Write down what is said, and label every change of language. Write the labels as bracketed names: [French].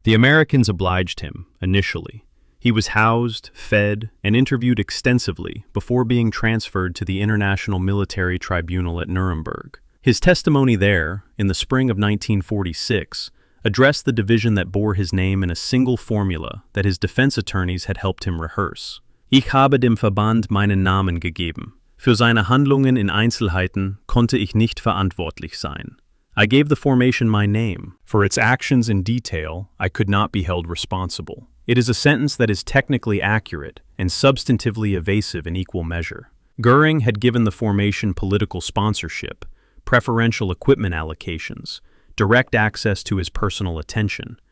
[English] The Americans obliged him, initially. He was housed, fed, and interviewed extensively before being transferred to the International Military Tribunal at Nuremberg. His testimony there, in the spring of 1946, addressed the division that bore his name in a single formula that his defense attorneys had helped him rehearse. [German] Ich habe dem Verband meinen Namen gegeben. Für seine Handlungen in Einzelheiten konnte ich nicht verantwortlich sein. [English] I gave the formation my name. For its actions in detail, I could not be held responsible. It is a sentence that is technically accurate and substantively evasive in equal measure. Göring had given the formation political sponsorship, preferential equipment allocations, direct access to his personal attention.